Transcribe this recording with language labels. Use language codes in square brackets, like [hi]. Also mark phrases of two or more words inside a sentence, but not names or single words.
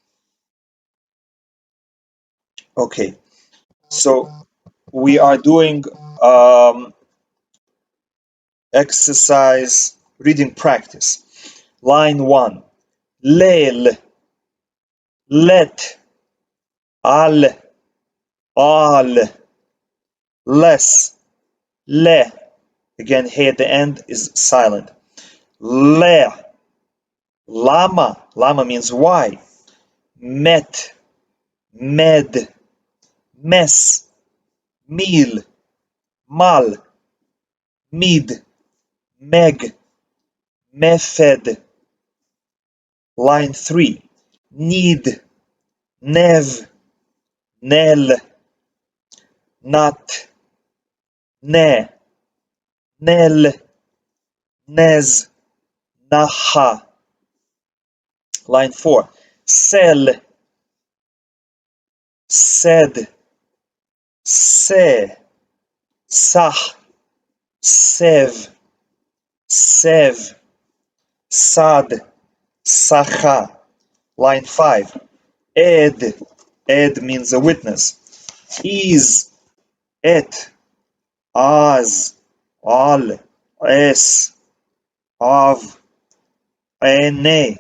[en] Okay, so we are doing exercise reading practice. Line 1, leil, let, al, Al, less, le. Again, hey at the end is silent. Le, lama. Lama means why. Met, med, mes, meal, mal, mid, meg, method. Line 3. Need, nev, nel, not, ne, nel, nez, naha. Line 4. Sell, said, se, sah, sev, sev, sad, sacha. Line 5. Ed, ed means a witness. Is, et, az, al, es, av, ene.